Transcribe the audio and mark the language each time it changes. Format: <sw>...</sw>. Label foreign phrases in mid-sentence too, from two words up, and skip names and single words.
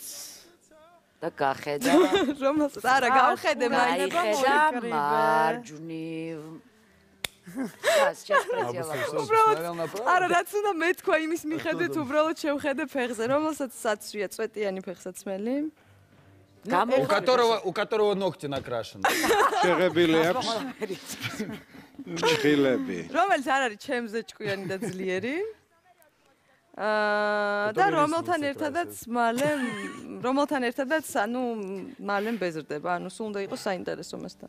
<ka>და გახედა რომელსაც არა გავხედე, მაინება მარჯვნივ. არა, რაც უნდა მეთქვა იმის მიხედვით, უბრალოდ შევხედე ფეხზე, რომელსაც საცვია, წვეტიანი ფეხსაცმელი.</ka> <ru>У которого ногти накрашены.</ru> <ka>შეღებილი აქვს. ჭრილები. რომელიც არ არის ჩემზე ჭკვიანი და ძლიერი. და რომელთან ერთადაც ანუ მალე მბეზრდება, ანუ სულ უნდა იყოს საინტერესო მასთან.</ka>